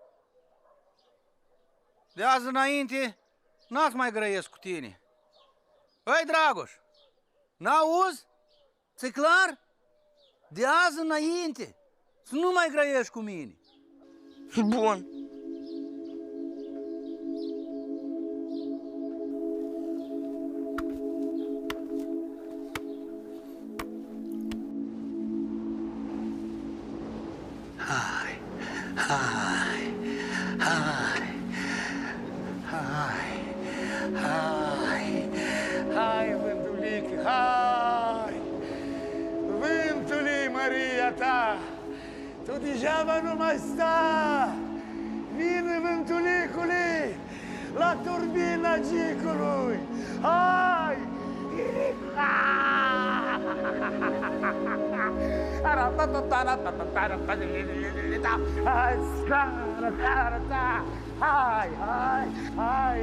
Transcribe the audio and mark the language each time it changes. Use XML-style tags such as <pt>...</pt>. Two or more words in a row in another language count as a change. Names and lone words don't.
<ro>De azi înainte n-ați mai grăiesc cu tine. Băi, Dragoș, n-auzi? Ți-i clar? De azi înainte să nu mai grăiești cu mine. Bun. Hai, hai, hai, hai, hai, hai, vântulică, hai! Vântule, Maria ta, tu degeaba nu mai sta! Vine, vântulicule, la turbina Gicului! Hai! Hai, hai, hai!</ro>